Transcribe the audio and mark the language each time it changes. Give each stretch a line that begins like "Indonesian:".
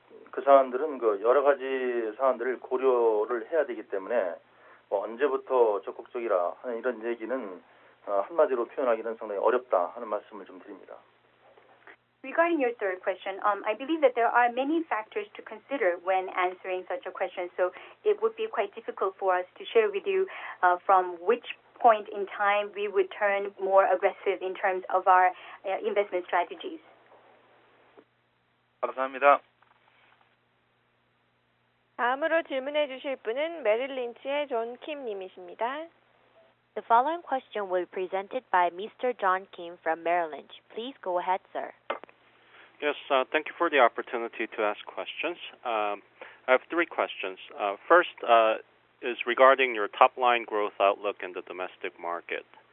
Korean: 그 사안들은 그 여러 가지 사안들을 고려를 해야 되기 때문에 언제부터 적극적이라 하는 이런 얘기는 한마디로 표현하기는 상당히 어렵다 하는 말씀을 좀 드립니다.
English: Regarding your third question, I believe that there are many factors to consider when answering such a question, so it would be quite difficult for us to share with you from which point in time we would turn more aggressive in terms of our investment strategies.
Korean: 감사합니다. 다음으로 질문해 주실 분은 메릴 린치의 존 킴 님이십니다.
English: The following question will be presented by Mr. John Kim from Merrill Lynch. Please go ahead, sir. Yes, thank you for the opportunity to ask questions. I have 3 questions. First is regarding your top-line growth outlook in the domestic market.